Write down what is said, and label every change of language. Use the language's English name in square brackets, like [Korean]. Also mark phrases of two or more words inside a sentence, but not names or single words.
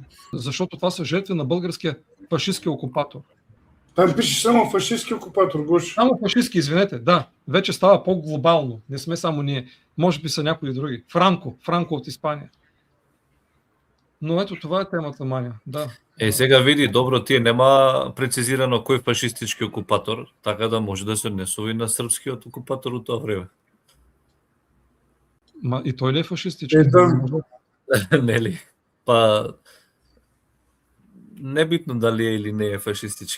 [Bulgarian] Защото това са жертви на българския фашистски окупатор. Там пише само фашистски окупатор, Гош. Само фашистски, извинете, да. Вече става по-глобално. Не сме само ние. Може би са някои други. Франко от Испания. Но ето това е темата, Маня. Да. [Macedonian] Сега види, добро, тие нема прецизирано кој фашистички окупатор, така да може да се однесува и на српскиот окупатор од тоа време. И тој ли е фашистички? Нели? Па небитно дали е или не е фашистички.